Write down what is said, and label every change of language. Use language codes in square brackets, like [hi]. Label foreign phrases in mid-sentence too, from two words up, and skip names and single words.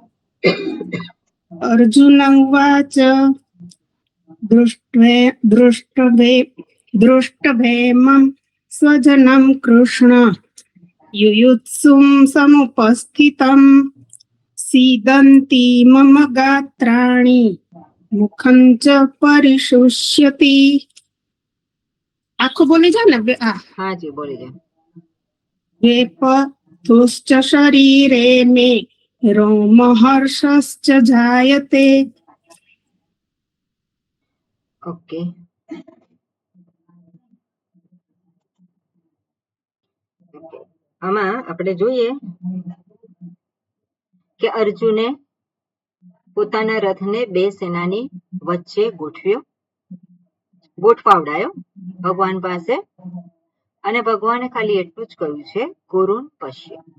[sa] अर्जुन उवाच दृष्ट्वेमं स्वजनं कृष्ण युयुत्सुं समुपस्थितं सीदन्ति मम गात्राणि मुखं च परिशुष्यति. [gu] આખો બોલી જાઓ ના. હા જી બોલી જાય. [sa] वेपथुश्च शरीरे मे रोमहर्षश्च जायते. [gu] ઓકે આમાં આપણે જોઈએ કે અર્જુને પોતાના રથને બે સેનાની વચ્ચે ગોઠવાવડાયો ભગવાન પાસે અને ભગવાને ખાલી એટલું જ કહ્યું છે [sa] कुरुन पश्य.